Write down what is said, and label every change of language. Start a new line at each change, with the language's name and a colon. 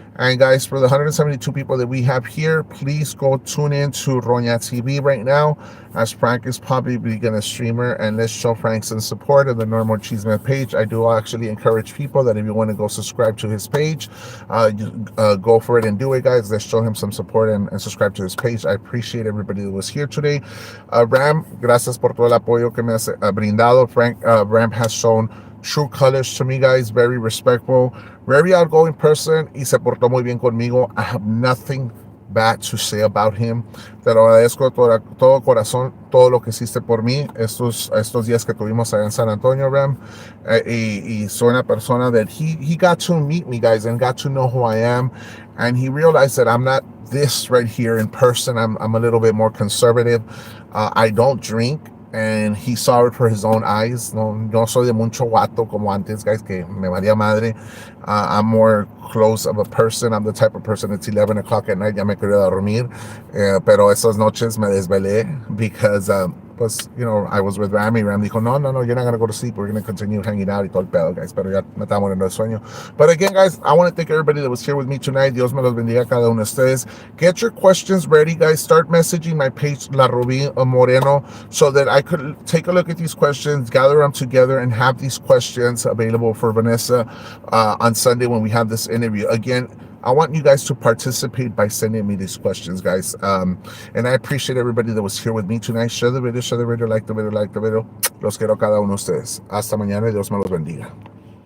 English: And guys, for the 172 people that we have here, please go tune in to Roña TV right now, as Frank is probably going to streamer, and let's show Frank some support on the Normal Chisme page. I do actually encourage people that if you want to go subscribe to his page, go for it and do it, guys. Let's show him some support and subscribe to his page. I appreciate everybody that was here today.
Spanish: Ram, gracias por todo el apoyo que me has brindado.
English: Frank, Ram has shown true colors to me, guys. Very respectful, very outgoing person,
Spanish: y se portó muy bien conmigo.
English: I have nothing bad to say about him.
Spanish: Te lo agradezco todo corazón, todo lo que hiciste por mí estos días que tuvimos allá en San Antonio, Ram. Y soy una persona
English: that he got to meet me, guys, and got to know who I am. And he realized that I'm not this right here in person. I'm a little bit more conservative. I don't drink. And he saw it for his own eyes.
Spanish: No soy de mucho guato como antes, guys, que me valía madre.
English: I'm more close of a person. I'm the type of person that's 11 o'clock at night,
Spanish: ya me quería dormir. Pero esas noches me desvelé because, pues,
English: you know, I was with Rami. Ram dijo, no, you're not going to go to sleep. We're going to continue hanging out
Spanish: y todo el pedo,
English: guys.
Spanish: Pero ya me estaba muriendo de sueño.
English: But again, guys, I want to thank everybody that was here with me tonight.
Spanish: Dios me los bendiga a cada uno de ustedes.
English: Get your questions ready, guys. Start messaging my page, La Rubi Moreno, so that I could take a look at these questions, gather them together, and have these questions available for Vanessa on Sunday when we have this interview. Again, I want you guys to participate by sending me these questions, guys. And I appreciate everybody that was here with me tonight. Share the video, like the video.
Spanish: Los quiero cada uno de ustedes. Hasta mañana y Dios me los bendiga.